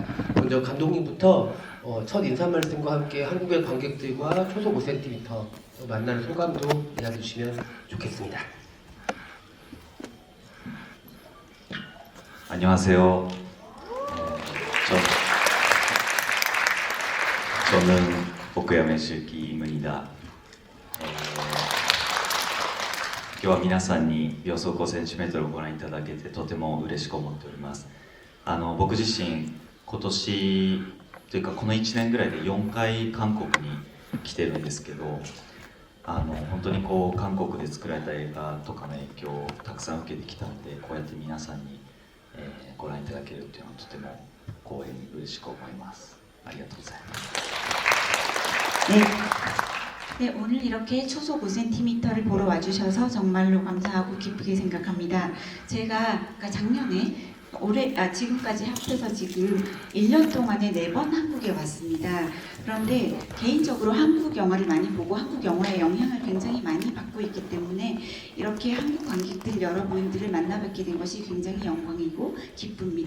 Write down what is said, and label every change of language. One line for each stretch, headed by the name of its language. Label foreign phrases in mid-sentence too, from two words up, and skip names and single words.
Korean: 먼저 감독님부터 첫 인사 말씀과 함께 한국의 관객들과 초속 5cm 만나는 소감도 이야기해 주시면 좋겠습니다. 안녕하세요. 저는 복야메 시키입니다.
Japanese: 今日は皆さんに秒速 5cm をご覧いただけてとても嬉しく思っております。僕自身今年というかこの1年ぐらいで4回韓国に来てるんですけど、本当にこう韓国で作られた映画とかの影響をたくさん受けてきたので、こうやって皆さんに、ご覧いただけるというのはとても光栄に嬉しく思います。ありがとうございます。
Korean: 네, 오늘 이렇게 초속 5cm를 보러 와주셔서 정말로 감사하고 기쁘게 생각합니다. 제가 작년에 지금까지 합해서 지금 1년 동안에 4번 한국에 왔습니다. 그런데 개인적으로 한국 영화를 많이 보고 한국 영화의 영향을 굉장히 많이 받고 있기 때문에 이렇게 한국 관객들 여러분들을 만나뵙게 된 것이 굉장히 영광이고 기쁩니다.